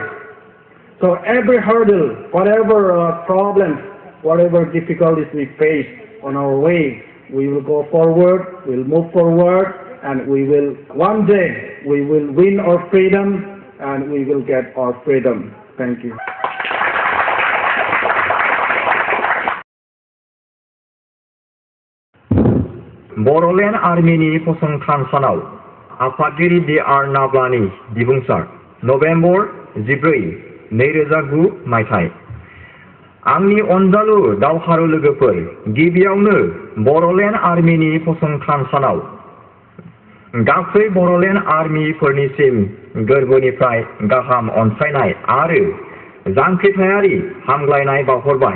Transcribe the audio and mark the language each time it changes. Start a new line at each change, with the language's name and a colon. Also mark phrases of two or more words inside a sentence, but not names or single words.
English: So every hurdle, whatever problems, whatever difficulties we face on our way, we will go forward, we'll move forward, and we will, one day, we will win our freedom, and we will get our freedom. Thank you.
Bodo: Boro Armyनि फसंथान सानाव आफादगिरि B.R. नाब्लानि बिबुंसार नभेम्बर 14, 2009 मायथाइ। आंनि अनजालु दावहारु लोगोफोर, गिबियावनो बर'लेण्ड आर्मिनि फसंथान सानाव गासै बर'लेण्ड आर्मिफोरनिसिम गोरबोनिफ्राय गाहाम अनसायनाय आरो जांख्रिथायारि हामग्लायनाय बावहरबाय।